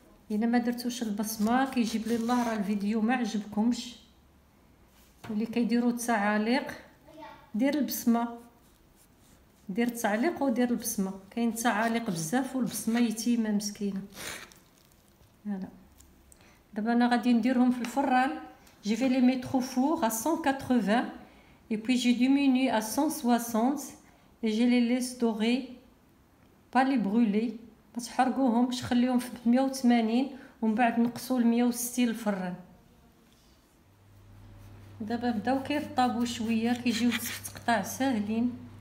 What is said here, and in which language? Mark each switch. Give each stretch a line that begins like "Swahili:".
Arabic: الا ما درتوش البصمه كيجيب لي الله راه الفيديو ما عجبكمش. واللي كيديروا التعاليق دير البصمه، دير التعليق ودير البصمه. كاين التعاليق بزاف والبصمه يتيمه مسكينه. فوالا دابا انا غادي نديرهم في الفران.
French: جي في لي ميتر au four à 180 et puis je diminue à 160 et je les laisse dorer, pas les brûler.
Arabic: ما تحرقوهمش، خليهم في 180 ومن بعد نقصوا ل 160 الفران. دابا بداو كيرطابوا شويه، كيجيو تقطاع ساهلين.